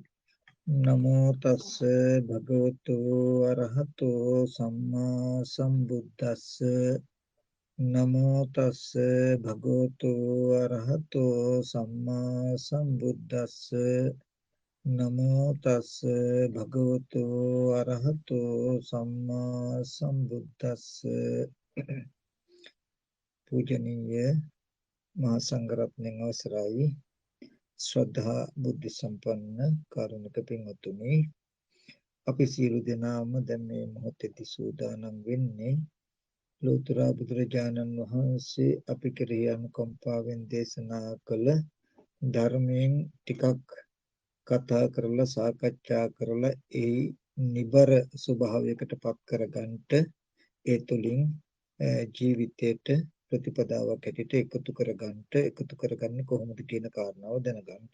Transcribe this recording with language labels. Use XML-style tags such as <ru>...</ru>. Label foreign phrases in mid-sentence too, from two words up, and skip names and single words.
<pi>නමෝ තස්ස භගවතු අරහතෝ සම්මා සම්බුද්දස්ස. නමෝ තස්ස භගවතු අරහතෝ සම්මා සම්බුද්දස්ස. නමෝ තස්ස භගවතු අරහතෝ සම්මා සම්බුද්දස්ස.</pi> <si>පූජනීය මහා සංඝරත්නයන් අවසරයි. ශ්‍රද්ධා බුද්ධ සම්පන්න කාරුණික පින්වත්නි, අපි සියලු දෙනාම දැන් මේ මොහොතේදී සූදානම් වෙන්නේ ලෝතර බුදුරජාණන් වහන්සේ අපි කෙරෙහි අනුකම්පාවෙන් දේශනා කළ ධර්මයෙන් ටිකක් කතා කරලා සාකච්ඡා කරලා ඒ නිබර ස්වභාවයකට පත් කරගන්නට, ඒ තුලින් ජීවිතයට ප්‍රතිපදාවක් හැටියට එකතු කරගන්නේ කොහොමද කියන කාරණාව දැනගන්නට.</si>